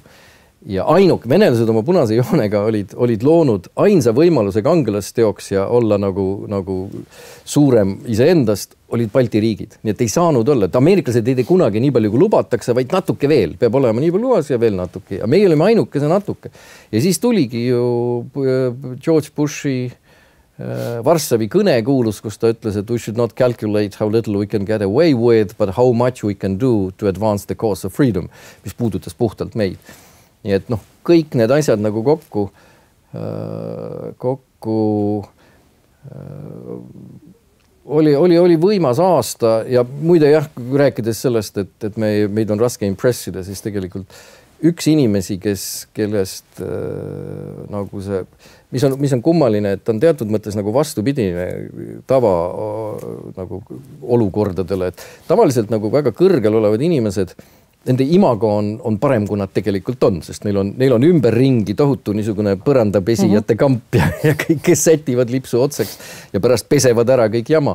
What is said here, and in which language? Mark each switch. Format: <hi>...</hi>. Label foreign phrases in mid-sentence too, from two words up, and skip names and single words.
<et>Ja venelased oma punase joonega olid loonud ainsa võimaluse kangelasteoks ja olla nagu suurem iseendast, olid Balti riigid. Nii et ei saanud olla, et ameeriklased ei tee kunagi nii palju, kui lubatakse, vaid natuke veel. Peab olema nii palju lubas ja veel natuke. Ja meie olime ainukese natuke. Ja siis tuligi ju George Bushi Varssavi kõne kuulus, kus ta ütles, et</et> <en>we should not calculate how little we can get away with, but how much we can do to advance the cause of freedom,</en> <et>mis puudutas puhtalt meid. Nii et kõik need asjad nagu kokku oli võimas aasta ja muide jah, rääkides sellest, et meid on raske impressida, siis tegelikult üks inimesi, kellest nagu see, mis on kummaline, et on teatud mõttes nagu vastupidine tava nagu olukordadele, et tavaliselt nagu väga kõrgel olevad inimesed, nende imago on parem, kui nad tegelikult on, sest neil on ümberringi tohutu niisugune põrandapesijate kamp ja kõik, kes sätivad lipsu otseks ja pärast pesevad ära kõik jama.</et>